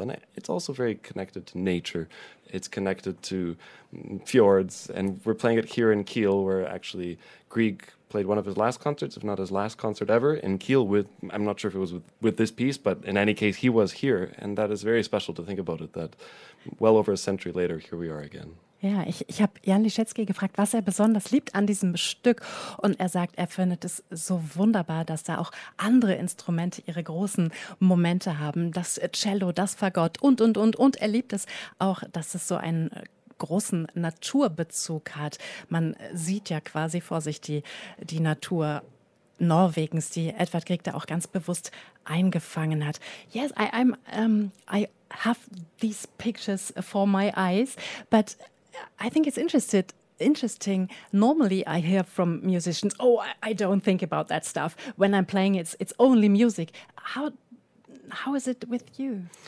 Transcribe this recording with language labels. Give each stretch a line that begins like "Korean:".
English: And it's also very connected to nature. It's connected to fjords, and we're playing it here in Kiel, where actually Grieg played one of his last concerts, if not his last concert ever, in Kiel with, I'm not sure if it was with this piece, but in any case, he was here, and that is very special to think about it, that well over a century later, here we are again.
German: Ja, ich habe Jan Liszewski gefragt, was er besonders liebt an diesem Stück. Und er sagt, er findet es so wunderbar, dass da auch andere Instrumente ihre großen Momente haben. Das Cello, das Fagott und. Und er liebt es auch, dass es so einen großen Naturbezug hat. Man sieht ja quasi vor sich die Natur Norwegens, die Edvard Grieg da auch ganz bewusst eingefangen hat.
English: Yes, I have these pictures for my eyes, but I think it's interesting. Normally I hear from musicians, oh, I don't think about that stuff. When I'm playing, it's only music. How is it with you?